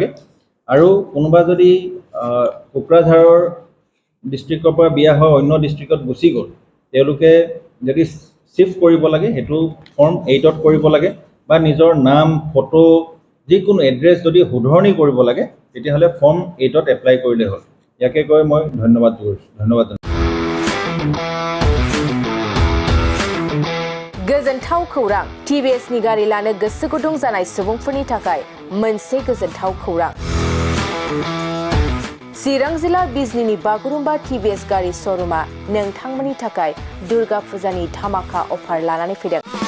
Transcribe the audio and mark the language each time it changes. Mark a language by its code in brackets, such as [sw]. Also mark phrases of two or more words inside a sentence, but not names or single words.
[as] আৰু কোনোবা যদি কোকৰাঝাৰৰ ডিষ্ট্ৰিক্টৰ পৰা বিয়া হৈ অন্য ডিষ্ট্ৰিক্টত গুচি গ'ল, তেওঁলোকে যদি শ্বিফ্ট কৰিব লাগে সেইটো ফৰ্ম 8ত কৰিব লাগে। বা নিজৰ নাম, ফটো, যিকোনো এড্ৰেছ যদি শুধৰণি কৰিব লাগে তেতিয়াহ'লে ফৰ্ম 8ত এপ্লাই কৰিলে হ'ল। ইয়াকে কৈ মই ধন্যবাদ জনাইছোঁ। [brx] गोजोनथाव खौरां। TBSनि गारि लानो गोसो गुदुं जानाय सुबुंफोरनि थाखाय मोनसे गोजोनथाव खौरां। चिरां जिल्ला बिजनीनि बागुरुम्बा TBS गारि श'रुमा नोंथांमोननि थाखाय दुर्गा फुजानि धामाका अफार लानानै फैदों।